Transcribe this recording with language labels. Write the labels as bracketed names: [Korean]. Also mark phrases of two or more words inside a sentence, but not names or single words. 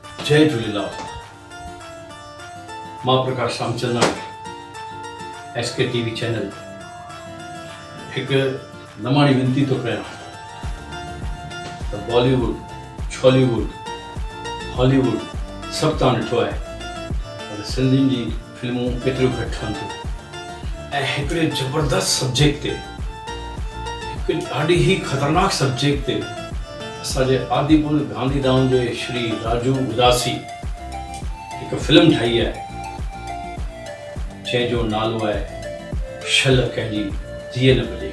[Sindhi] जय झूलेलाल। मां प्रकाश रामचंदानी, SK TV चैनल एक नमाणी विनती तो कयां त बॉलीवुड, छॉलीवुड, हॉलीवुड सब तव्हां ॾिठो आहे, पर सिंधियुनि जी फिल्मूं केतिरियूं घटि ठहनि थियूं ऐं हिकिड़े ज़बरदस्त सब्जेक्ट ते, हिकु ॾाढी ई ख़तरनाक सब्जेक्ट ते असांजे आदिपुर गांधीधाम जे श्री राजू उदासी हिकु फिल्म ठाही आहे जंहिंजो नालो आहे शल कंहिंजी धीअ न बजे।